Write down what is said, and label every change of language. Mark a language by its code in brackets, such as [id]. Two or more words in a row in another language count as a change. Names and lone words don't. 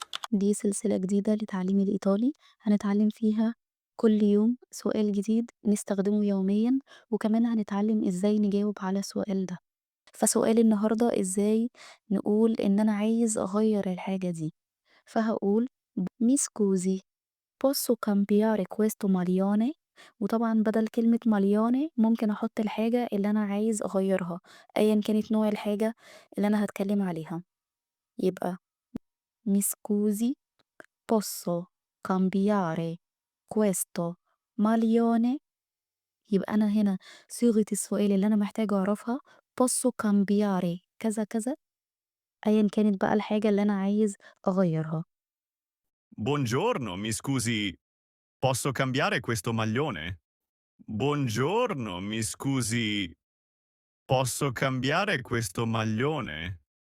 [ar] دي سلسلة جديدة لتعليم الإيطالي، هنتعلم فيها كل يوم سؤال جديد نستخدمه يوميًا، وكمان هنتعلم إزاي نجاوب على السؤال ده. فسؤال النهارده إزاي نقول إن أنا عايز أغيّر الحاجة دي، فهاقول [it] Mi scusi, posso cambiare questo maglione؟ [ar] وطبعًا بدل كلمة maglione ممكن أحط الحاجة اللي أنا عايز أغيّرها، أيًا كانت نوع الحاجة اللي أنا هاتكلم عليها. يبقى [it] Mi scusi, posso cambiare questo maglione؟ [ar] يبقى أنا هنا صيغة السؤال اللي أنا محتاجة أعرفها [it] posso cambiare [ar] كذا، كذا، أيًا كانت بقى الحاجة اللي أنا عايز أغيّرها. [it] Buongiorno, mi scusi, posso cambiare questo maglione? Buongiorno, mi scusi, posso cambiare questo maglione?